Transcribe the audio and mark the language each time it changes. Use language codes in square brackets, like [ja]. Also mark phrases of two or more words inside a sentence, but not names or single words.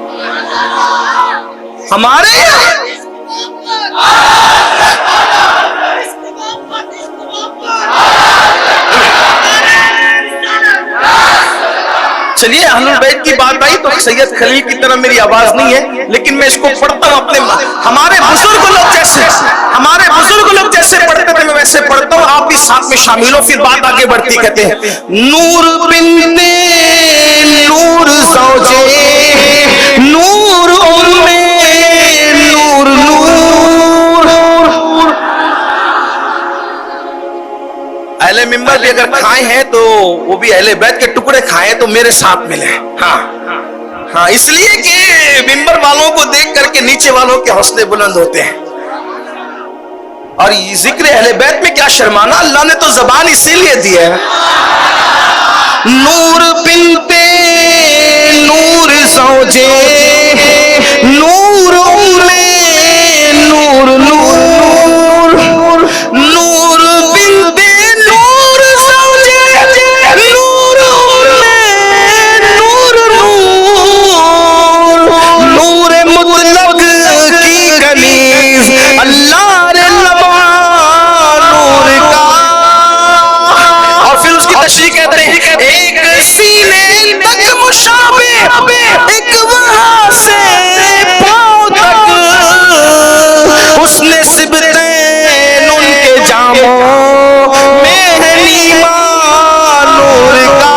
[ur] ہمارے چلیے اہل بیت کی بات آئی تو سید خلیل کی طرح میری آواز نہیں ہے، لیکن میں اس کو پڑھتا ہوں اپنے، ہمارے بزرگ لوگ جیسے پڑھتے تھے میں ویسے پڑھتا ہوں، آپ بھی ساتھ میں شامل ہو، پھر بات آگے بڑھتی۔ کہتے ہیں نور بنت نور زوجے نور ام نور نور، اہل ممبر بھی اگر کھائے ہیں تو وہ بھی اہل بیت کے ٹکڑے کھائے تو میرے ساتھ ملے، ہاں اس لیے کہ ممبر والوں کو دیکھ کر کے نیچے والوں کے حوصلے بلند ہوتے ہیں۔ اور ذکر اہل بیت میں کیا شرمانا، اللہ نے تو زبان اسی لیے دی ہے۔ نور بنت نور زوجے نور ام نور نور، نور بنت نور زوجے نور ام نور نور، نور مطلق کی کنیز، اللہ نے لما نور کا۔ اور پھر اس کی تشریح کہتے ہیں ایک سینے تک مشابہ، ایک وہاں سے پاؤں تک، حسن سبتین ان کے جاموں میں ہے نیما نور کا۔